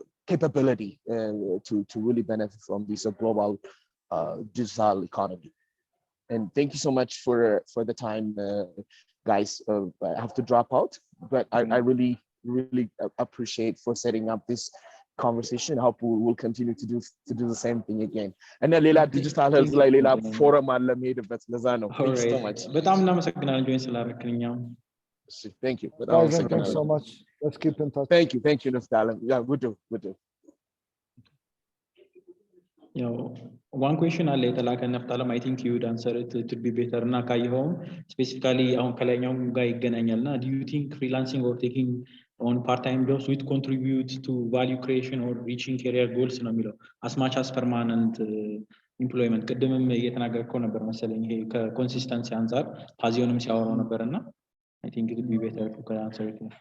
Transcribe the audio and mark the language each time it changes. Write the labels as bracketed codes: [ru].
[en] capability to really benefit from this global digital economy and thank you so much for the time guys I have to drop out but I really appreciate for setting up this conversation I hope we will continue to do the same thing again and then [am] ሌላ digital health ላይ ሌላ forum አለ መሄድበት ለዛ ነው [en] thank you so much [am] በጣም እናመሰግናለን ጆይን ስላደረክልኛው [en] thank you thank you so much let's keep in touch thank you Naftalim yeah we do [am] ያው [en] one question [am] አለ የተላከ ነፍጣለም [en] I think you would answer it to be better [am] እና ካየኸውም [en] specifically [am] አሁን ከላይኛው ጋር ይገናኛልና [en] do you think freelancing or taking on part-time jobs would contribute to value creation or reaching career goals [am] ነው የሚለው [en] as much as permanent employment [am] ቅድምም እየተናገርከው ነበር መሰለኝ ይሄ ከኮንሲስተንሲ አንፃር ታዚዮንም ሲያወራው ነበርና [en] I think it would be better if you could answer it.